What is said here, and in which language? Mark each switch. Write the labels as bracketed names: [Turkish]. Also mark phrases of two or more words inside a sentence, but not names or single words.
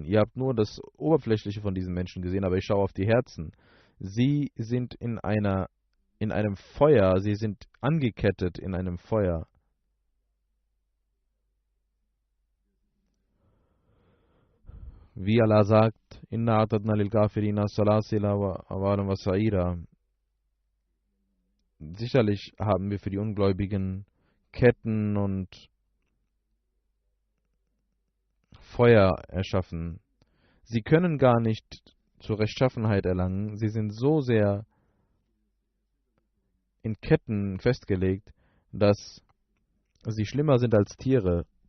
[German] Ihr habt nur das Oberflächliche von diesen Menschen gesehen, aber ich schaue auf die Herzen. Sie sind in einem Feuer, sie sind angekettet in einem Feuer. Wie Allah sagt, [Arabic] إنا أعتدنا للكافرين سلاسل وأغلالا وسعيرا. [German] Sicherlich haben wir für die Ungläubigen Ketten und Feuer erschaffen. Sie können gar nicht zur Rechtschaffenheit erlangen. Sie sind so sehr in Ketten festgelegt, dass sie schlimmer sind als Tiere.